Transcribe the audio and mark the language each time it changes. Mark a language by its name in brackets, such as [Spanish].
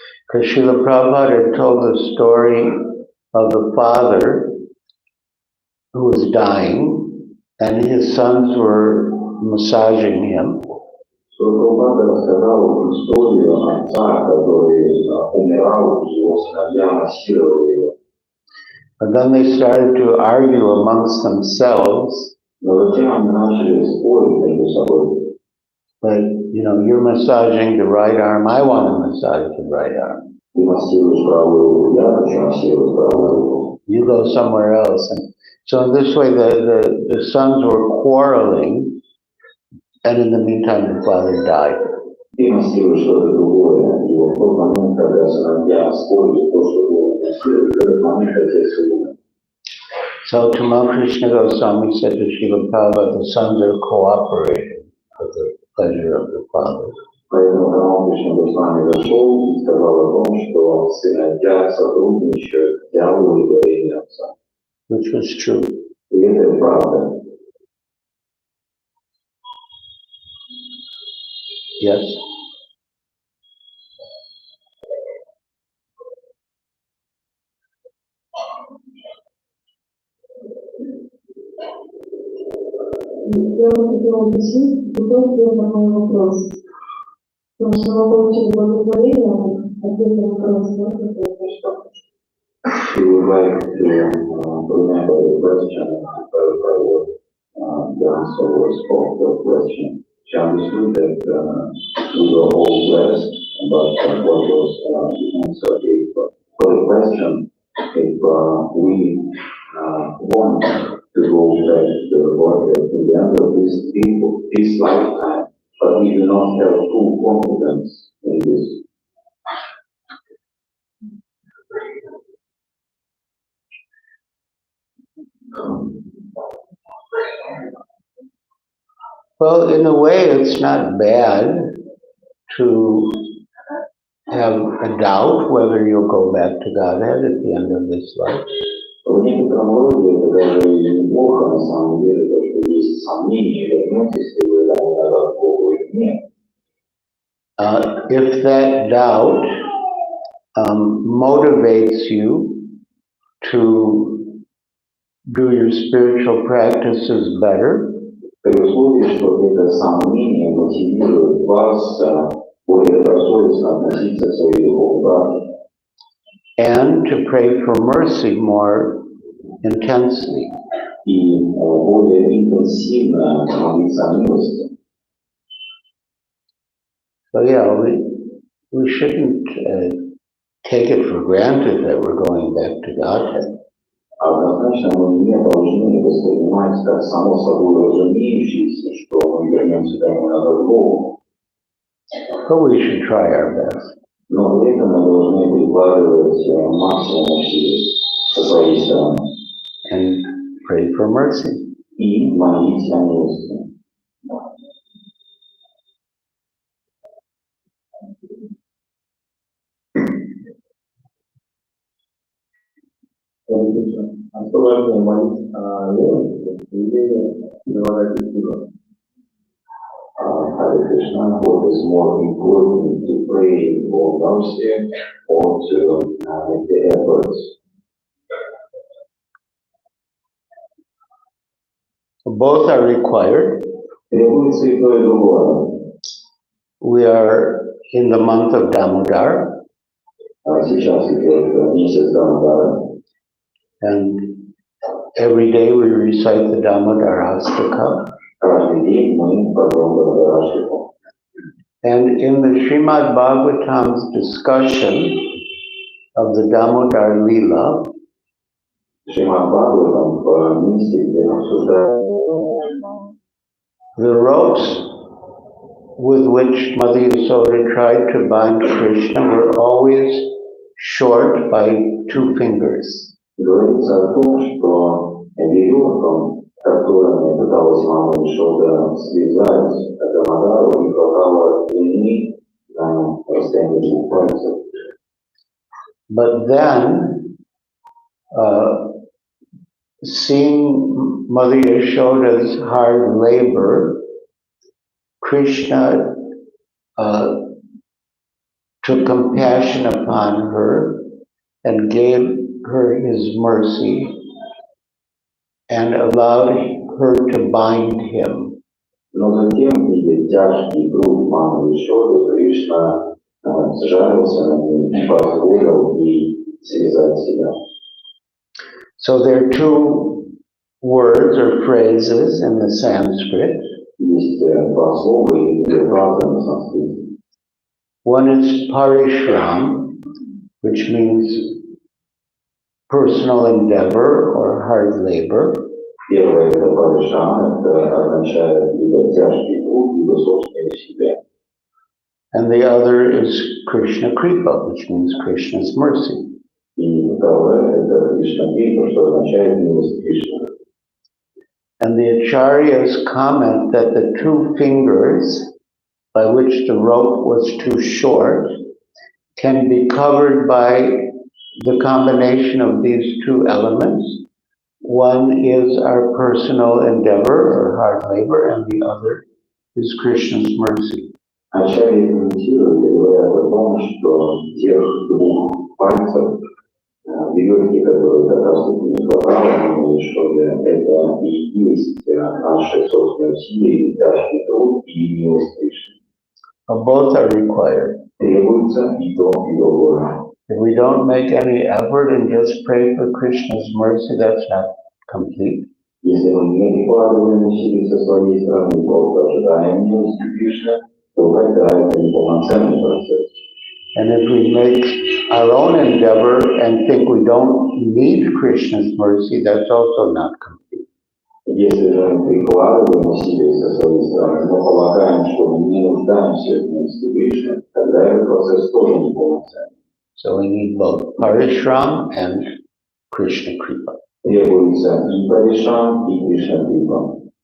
[English] Because Srila Prabhupada had told the story of the father who was dying, and his sons were massaging him. [Russian] Шри Прабхупада рассказал историю отца, который умирал, и его сыновья массировали его. [English] And then they started to argue amongst themselves. [Russian] Но затем они начали спорить между собой. [English] But, you know, you're massaging the right arm, I want to massage the right arm. [Russian] Ты массируешь правую руку, я хочу массировать правую руку. [English] You go somewhere else. And so in this way, the sons were quarreling, and in the meantime, the father died. [Russian] Ты массируешь что-то другое, и в тот момент, когда сыновья спорили то, что было массировать, в этот момент отец умер. [English] So Tamal Krishna Goswami said to Srila Prabhupada, the sons are cooperating for the pleasure of the father. [Russian] Поэтому Тамал Кришна Госвами зашел и сказал о том, что сыновья сотрудничают для удовлетворения отца. [English] Which was true. [Russian] И это правда. [English] Yes? [Russian] Я бы хотела уточнить другой ответ на мой вопрос. Потому что мы получили благословение, ответ на вопрос, можно сказать, что? [English] She would like to remember the question, clarify what the answer was for the question. She understood that we were all blessed, but what was the answer if, for the question, if we want to go back to the Lord at the end of this lifetime, but we do not have full confidence in this. Well, in a way, it's not bad to have a doubt whether you'll go back to Godhead at the end of this life. [Russian] В некотором роде это даже неплохо, на самом деле, то, что есть сомнения, вернетесь ли вы назад к Богу или нет. [English] If that doubt motivates you to do your spiritual practices better, [Russian] При условии, что это сомнение мотивирует вас более добросовестно относиться к своей духовной практике. [English] and to pray for mercy more intensely. [Russian] И более интенсивно молиться о милости. [English] So yeah, we shouldn't take it for granted that we're going back to Godhead. [Russian] Однозначно мы не должны воспринимать как само собой разумеющееся, что мы вернемся домой назад к Богу. [English] But we should try our best. [Russian] Но при этом мы должны прикладывать максимум усилий со своей стороны. [English] And pray for mercy. [Russian] И молись о милости. А что важнее, молиться о милости или прилагать усилия? [English] Hare Krishna, what is more important to pray for mercy or to make the efforts? Both are required. [Russian] Требуется и то, и другое. [English] We are in the month of Damodar, [Russian] Сейчас идет месяц Дамодара, [English] and every day we recite the Damodar Astaka. [Russian] каждый день мы потом Дамодарашику. [English] And in the Srimad Bhagavatam's discussion of the Damodar Leela, [Russian] Шримад Бхагаватам в месте, где обсуждают [English] the ropes with which Mother Yasoda tried to bind Krishna were always short by 2 fingers. [Russian] говорится о том, что веревкам, которыми пыталась мама Яшода связать Дамодару, не хватало длины на расстоянии 2 пальцев. [English] But then, seeing Mother Yashoda's hard labor, Krishna took compassion upon her and gave her his mercy and allowed her to bind him. [Russian] Но затем, видя тяжкий труд мамы Яшоды, Кришна сжалился над ним и позволил ей связать себя. [English] So there are 2 words or phrases in the Sanskrit. [Russian] Есть 2 слова и 2 фразы на санскрите. [English] One is parishram, which means personal endeavor or hard labor. [Russian] Первое – это паришрам, это означает либо тяжкий труд, либо собственное себя. [English] And the other is Krishna Kripa, which means Krishna's mercy. [Russian] И второе – это Кришна Крипа, что означает милость Кришны. [English] And the acharyas comment that the 2 fingers by which the rope was too short can be covered by the combination of these 2 elements. One is our personal endeavor or hard labor, and the other is Krishna's mercy. [Russian] Ачарьи комментируют и говорят о том, что тех 2 пальцев, веревки, которые как раз таки не хватало, что это и есть наши собственные усилия, тяжкий труд и милость Кришны. [English] Both are required. [Russian] Требуется и то, и другое. [English] If we don't make any effort and just pray for Krishna's mercy, that's not complete. [Russian] Если мы не прикладываем усилий со своей стороны, просто ожидаем милости Кришны, то тогда это неполноценный процесс. [English] And if we make our own endeavor and think we don't need Krishna's mercy, that's also not complete. [Russian] Если же мы прикладываем усилия со своей стороны, но полагаем, что мы не нуждаемся в милости Кришны, тогда этот процесс тоже неполноценный. [English] So we need both parishram and Krishna Kripa. [Russian] Требуется и паришрам, и Кришна Крипа.